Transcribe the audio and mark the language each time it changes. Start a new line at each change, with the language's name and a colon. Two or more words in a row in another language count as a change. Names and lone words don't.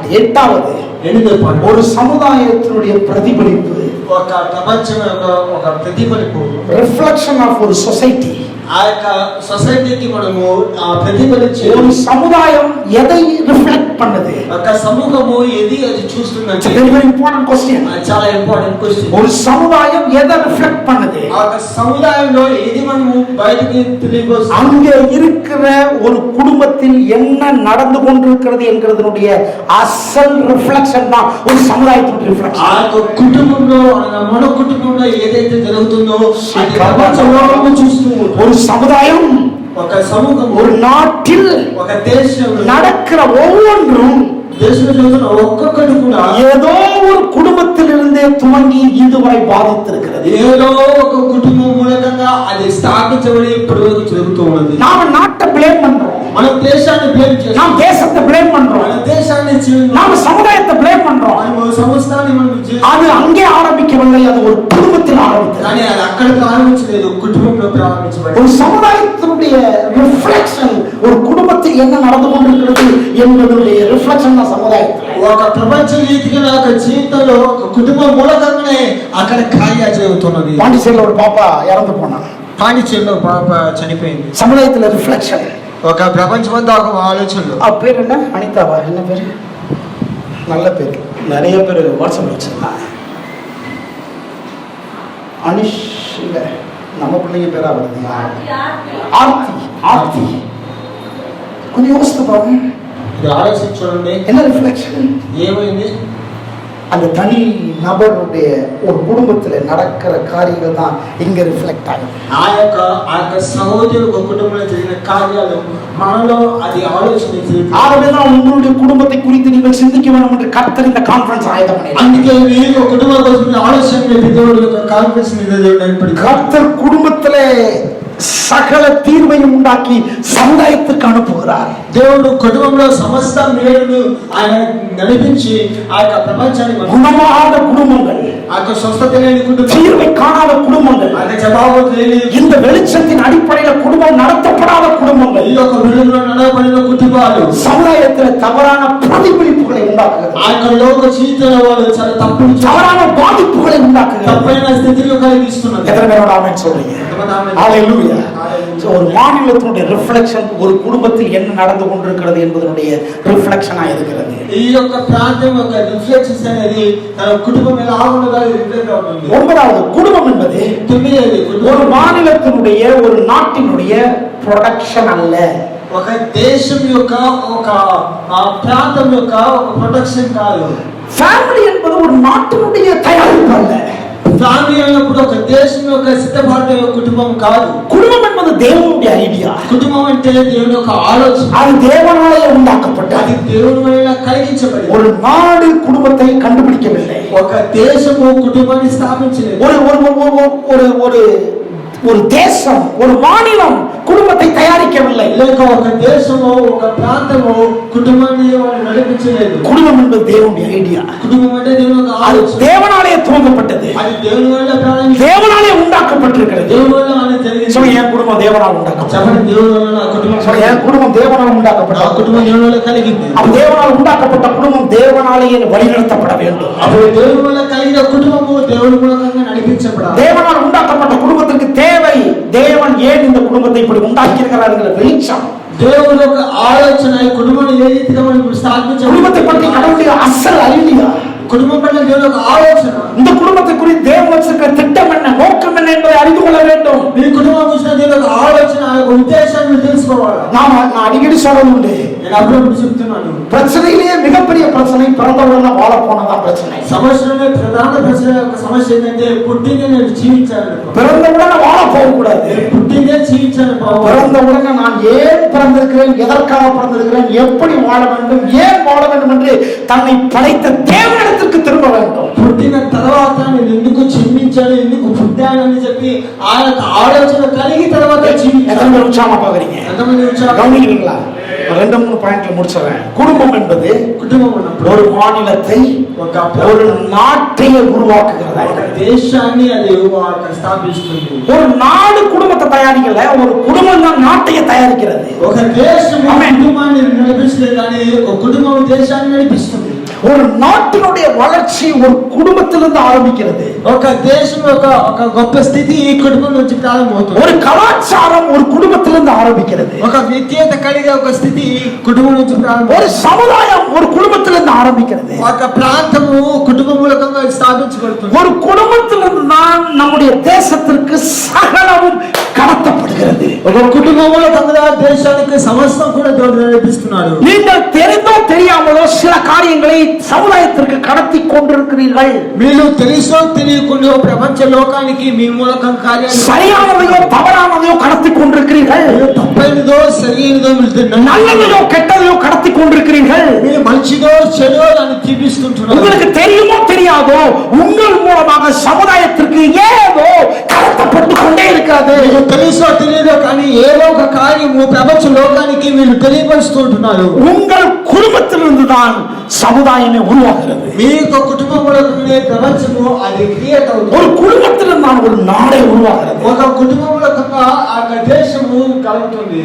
Tamil: எட்டாவது, ஒரு சமுதாயத்தினுடைய பிரதிபலிப்பு,
Telugu: ఒక ప్రపంచం యొక్క ఒక ప్రతిఫలింపు,
English: reflection of
Tamil: ஒரு சொசைட்டி.
Telugu: ఆ యొక్క సొసైటీకి మనము ప్రతిఫలించే,
Tamil: ஒரு சமுதாயம் எதை ரிஃப்ளெக்ட் பண்ணுது?
Telugu: ఒక సమూహము ఏది అది చూస్తుందంటే,
English: very important question.
Telugu: చాలా
English: important question.
Tamil: ஒரு சமுதாயம் எதை ரிஃப்ளெக்ட் பண்ணுது?
Telugu: ఆ యొక్క సముదాయంలో ఏది మనము బయటికి తెలియవచ్చు.
Tamil: அங்கே இருக்கிற ஒரு குடும்பத்தில் என்ன நடந்து கொண்டிருக்கிறது என்கிறதுடைய அசல் ரிஃப்ளெக்ஷன் தான் ஒரு சமுதாயத்தின் ரிஃப்ளெக்ஷன்.
Telugu: ఆ యొక్క కుటుంబంలో, మన కుటుంబంలో ఏదైతే జరుగుతుందో అది ప్రపంచంలో చూస్తూ
Tamil: ஒரு சமுதாயம்,
Telugu: ఒక సమూహం,
Tamil: ஒரு நாட்டில்
Telugu: ఒక దేశం
Tamil: நடக்கிற ஒவ்வொன்றும்
Telugu: దేశంలో ఒక్కొక్కటి కూడా
Tamil: ஏதோ ஒரு குடும்பத்தில் இருந்தே துவங்கி இதுவரை பாதித்திருக்கிறது.
Telugu: ఏదో ఒక కుటుంబం మూలంగా అది స్థాపించబడి ఇప్పటి వరకు జరుగుతూ ఉన్నది.
Tamil: நாம நாட்டை பிளேம் பண்றோம்,
Telugu: మన దేశాన్ని బ్లేమ్ చేస్తాం,
Tamil: நாம் தேசத்தை பிளேம் பண்றோம்,
Telugu: మన దేశాన్ని
Tamil: நாம சமுதாயத்தை பிளேம் பண்றோம்.
Telugu: మన సంస్థాన్ని మనం
Tamil: அது அங்கே ஆரம்பிக்கவில்லை, அது ஒரு குடும்பத்தில் ஆரம்பித்தது.
Telugu: కానీ అది అక్కడ ప్రారంభించలేదు, కుటుంబంలో ప్రారంభించబడింది.
Tamil: ஒரு சமுதாயத்தினுடைய ரிஃப்ளெக்ஷன், ஒரு குடும்பத்தில் என்ன நடந்து கொண்டிருக்கிறது என்பதனுடைய ரிஃப்ளெக்ஷன் தான் சமுதாயத்தில்.
Telugu: ఒక ప్రపంచ రీతిగా ఒక జీవితంలో ఒక కుటుంబం మూలకంగానే అక్కడ కార్యాలు జరుగుతున్నది.
Tamil: பாண்டிச்சேரியில் ஒரு பாப்பா இறந்து போனா,
Telugu: పాండిచేరిలో పాప చనిపోయింది.
Tamil: சமுதாயத்தில் ரிஃப்ளெக்ஷன்.
Telugu: ఒక ప్రపంచమంతా ఒక ఆలోచనలు. ఆ పేరు
Tamil: என்ன? அனிதாவா? என்ன பேரு? நல்ல பேர். நிறைய பேர் வாட்ஸ்அப்ல வச்சிருக்காங்க. அனிஷ் இல்ல, நம்ம பிள்ளைங்க பேரா வருது. ஆர்த்தி. ஆர்த்தி. கொஞ்சம் யோசித்து பாருங்க.
Telugu: ఇది ఆలోచించి చూడండి.
Tamil: என்ன ரிஃப்ளெக்ஷன்?
Telugu: ఏమైంది?
Tamil: அந்த தனி நபருடைய ஒரு குடும்பத்துல நடக்கிற காரியங்கள் தான் இங்க ரிஃப்ளெக்ட் ஆகும்.
Telugu: ఆ యొక్క సహోదరు ఒక కుటుంబంలో జరిగిన కార్యాలు మనలో అది ఆలోచన చేస్తుంది.
Tamil: ஆகவேதான் உங்களுடைய குடும்பத்தை குறித்து நீங்கள் சிந்திக்க வேண்டும் என்று கர்த்தர் இந்த கான்ஃபரன்ஸ் ஆயத்தம் பண்ணினார்.
Telugu: అందుకే మీరు కుటుంబం కోసం ఆలోచన చేసి దేవుడి యొక్క కాన్ఫరెన్స్ మీద దేవుడు ఏర్పడి
Tamil: கர்த்தர் குடும்பத்திலே సకల తీర్வையும் உண்டாக்கி సముదాయத்துக்கு అனுப்புகிறார்.
Telugu: దేవుడు కుటుంబంలో సమస్త మేలును ఆయన నడిపించి ఆ యొక్క ప్రపంచాన్ని
Tamil: குணமாத குடும்பங்கள்,
Telugu: ఆ యొక్క స్వస్థత లేని కుటుంబం,
Tamil: தீர்வை காணாத குடும்பங்கள்,
Telugu: ఆయన జవాబు లేని
Tamil: இந்த வெளிச்சத்தின் அடிப்படையில் குடும்பம் நடத்தப்படாத குடும்பங்கள்,
Telugu: ఈ యొక్క వెలుగులో నడవబడిన కుటుంబాలు
Tamil: சமுதாயத்தில் தவறான பிரதிபலிப்புகளை உண்டாக்குகிறது.
Telugu: ఆ యొక్క లోక జీవితంలో వాళ్ళు చాలా తప్పులు
Tamil: தவறான பாதிப்புகளை உண்டாக்குகிறது.
Telugu: తప్పైన స్థితిలో కలిగిస్తున్నారు.
Tamil: எத்தனை பேரோட ஆமென் சொல்றீங்க? ஹalleluya. ஒரு மாநிலத்தினுடைய ரிஃப்ளெக்ஷன் ஒரு குடும்பத்தில் என்ன நடந்து கொண்டிருக்கிறது என்பதனுடைய ரிஃப்ளெக்ஷனா இருக்கிறது.
Telugu: ఈ యొక్క ప్రాంతం యొక్క రిఫ్లెక్షన్స్ అనేది తన కుటుంబం ఎలా ఆగుండదో రిఫ్లెక్ట్ అవుతుంది.
Tamil: ஒன்பதாவது, குடும்பம் என்பது ஒரு மாநிலத்தினுடைய ஒரு நாட்டினுடைய ப்ரொடக்ஷன் அல்ல.
Telugu: ఒక దేశం యొక్క ఒక ప్రాంతం యొక్క ఒక ప్రొటెక్షన్ కాదు.
Tamil: ஃபேமிலி என்பது ஒரு நாட்டினுடைய தயாரிப்பு அல்ல.
Telugu: ఫ్యామిలీ అన్నప్పుడు ఒక దేశం యొక్క సిద్ధపాటు కుటుంబం కాదు.
Tamil: குடும்பம் என்பது தேவனுடைய ஐடியா.
Telugu: కుటుంబం అంటే దేవుని యొక్క ఆలోచన.
Tamil: அது தேவனாலே உண்டாக்கப்பட்டது.
Telugu: అది దేవుని వల్ల కలిగించబడింది.
Tamil: ஒரு நாடு குடும்பத்தை கண்டுபிடிக்கவில்லை.
Telugu: ఒక దేశము కుటుంబాన్ని స్థాపించలేదు.
Tamil: ஒரு ஒரு ஒரு ஒரு தேசம், ஒரு மாநிலம் குடும்பத்தை தயாரிக்கவில்லை.
Telugu: లేక ఒక దేశము ఒక ప్రాంతము కుటుంబాన్ని నడిపించలేదు.
Tamil: குடும்பம் என்பது தேவனுடைய ஐடியா.
Telugu: కుటుంబం అంటే దేవుని యొక్క
Tamil: அது
Telugu: ఆలోచన.
Tamil: தேவனாலே துவங்கப்பட்டது.
Telugu: అది దేవుని వల్ల ప్రారంభించబడింది.
Tamil: தேவனாலே உண்டாக்கப்பட்டிருக்கிறது.
Telugu: దేవుని వల్ల అనేది జరిగింది.
Tamil: சொல்ல என் குடும்பம் தேவனால உண்டாக்கப்பட்டது.
Telugu: చెప్పండి, దేవుని వల్ల నా కుటుంబం.
Tamil: சொல்ல என் குடும்பம் தேவனால
Telugu: నా
Tamil: உண்டாக்கப்பட்டது.
Telugu: కుటుంబం దేవుని వల్ల కలిగింది.
Tamil: அப்ப தேவனால் உண்டாக்கப்பட்ட குடும்பம் தேவனாலேயே வழிநடத்தப்பட வேண்டும்.
Telugu: అప్పుడు దేవుని వల్ల కలిగిన కుటుంబము దేవుని మూలంగా నడిపించబడాలి.
Tamil: தேவனால் உண்டாக்கப்பட்ட குடும்பத்திற்கு தேவை, தேவன் ஏன் இந்த குடும்பத்தை இப்படி உண்டாக்கி இருக்கிறார் என்கிற வெளிச்சம்.
Telugu: దేవుని యొక్క ఆలోచన ఈ కుటుంబాన్ని ఏ రీతిగా మనం స్థాపించాలి.
Tamil: குடும்பத்தை பற்றி கடவுளுடைய அசல் அறிவியா?
Telugu: కుటుంబం పట్ల దేవుని యొక్క ఆలోచన,
Tamil: இந்த குடும்பத்தை குறித்து தேவன் வச்சிருக்கிற திட்டம் என்ன, நோக்கம் என்ன என்பதை அறிந்து கொள்ள வேண்டும்.
Telugu: మీ కుటుంబం గురించి దేవుని యొక్క ఆలోచన, ఆ యొక్క ఉద్దేశాన్ని తెలుసుకోవాలి.
Tamil: நான் அடிக்கடி சொல்றது உண்டு,
Telugu: నేను అప్పుడప్పుడు చెప్తున్నాను,
Tamil: பிரச்சனையிலேயே மிகப்பெரிய பிரச்சனை பிறந்தவுடனே வாழ போனதான் பிரச்சனை.
Telugu: సమస్యలోనే ప్రధాన ప్రశ్న యొక్క సమస్య ఏంటంటే పుట్టిందే నేను జీవించాను.
Tamil: பிறந்தவுடனே வாழ போகக்கூடாது.
Telugu: పుట్టిందే జీవించాను.
Tamil: பிறந்தவுடனே நான் ஏன் பிறந்திருக்கிறேன், எதற்காக பிறந்திருக்கிறேன், எப்படி வாழ வேண்டும், ஏன் வாழ வேண்டும் என்று தன்னை படைத்த தேவனிடத்திற்கு திரும்ப வேண்டும்.
Telugu: పుట్టిన తర్వాత నేను ఎందుకు జన్మించాను, ఎందుకు పుట్టానని చెప్పి ఆ యొక్క ఆలోచన కలిగి తర్వాత
Tamil: எத்தனை உற்சாகமா பாக்குறீங்க? கவனிக்கிறீங்களா? 2-3 பாயிண்ட்ல முடிச்சிடறேன். குடும்பம் என்பது
Telugu: కుటుంబం ఉన్నప్పుడు
Tamil: ஒரு மாநிலத்தை, ஒரு நாட்டை உருவாக்குகிறதா,
Telugu: దేశాన్ని అది స్థాపిస్తుంది.
Tamil: ஒரு நாடு குடும்பத்தை தயாரிக்கல, ஒரு குடும்பம் தான் நாட்டையே தயாரிக்கிறது.
Telugu: ఒక దేశం కుటుంబాన్ని నడిపిస్తుంది, కానీ ఒక కుటుంబం దేశాన్ని నడిపిస్తుంది.
Tamil: ஒரு நாட்டினுடைய வளர்ச்சி ஒரு குடும்பத்திலிருந்து ஆரம்பிக்கிறது.
Telugu: ఒక దేశం ఒక గొప్ప స్థితి ఈ కుటుంబం నుంచి ప్రారంభమవుతుంది.
Tamil: ஒரு కళాచారం ஒரு కుటుంబத்திலிருந்து ஆரம்பிக்கிறது.
Telugu: ఒక విద్యత కలిగే ఒక స్థితి కుటుంబం నుంచి ప్రారంభం.
Tamil: ஒரு சமுதாயம் ஒரு குடும்பத்திலிருந்து ஆரம்பிக்கிறது.
Telugu: ఒక ప్రాంతము కుటుంబ మూలకంగా స్థాపించబడుతుంది.
Tamil: ஒரு குடும்பத்திலிருந்து தான் நம்முடைய தேசத்திற்கு சகலமும் கடத்தப்படுகிறது.
Telugu: ఒక కుటుంబం మూలకంగా దేశానికి సమస్తం కూడా దేవుడు నడిపిస్తున్నాడు.
Tamil: நீங்கள் தெரிந்தோ தெரியாமலோ சில காரியங்களை சமுதாயத்திற்கு கடத்தி கொண்டிருக்கிறீர்கள்.
Telugu: మీరు తెలుసో తెలియకుండా ప్రపంచ లోకానికి మీ మూలకం కార్యాలు
Tamil: சரியானதையோ தவறானதையோ கடத்தி கொண்டிருக்கிறீர்கள்.
Telugu: తప్పైనదో సరైనదో
Tamil: நல்லதையோ கெட்டதையோ கடத்தி கொண்டிருக்கிறீர்கள்.
Telugu: మీరు మంచిదో చెడో అని చూపిస్తుంటున్నారు.
Tamil: உங்களுக்கு தெரியுமோ தெரியாதோ உங்கள் மூலமாக சமுதாயத்திற்கு ஏதோ கடத்தப்பட்டு கொண்டே இருக்கிறது.
Telugu: మీకు తెలుసో తెలియదో కానీ ఏదో ఒక కార్యము ప్రపంచ లోకానికి మీరు తెలియపరుస్తుంటున్నారు.
Tamil: உங்கள் కుటుంబத்திலிருந்து தான் சமுதாயமே உருவாகிறது.
Telugu: మీ కుటుంబం మూలకనే ప్రపంచము అది క్రియేట్ అవుతుంది.
Tamil: ஒரு குடும்பத்திலிருந்து தான் ஒரு நாடே உருவாகிறது.
Telugu: ఒక కుటుంబం మూలకంగా ఆ దేశము కలుగుతుంది.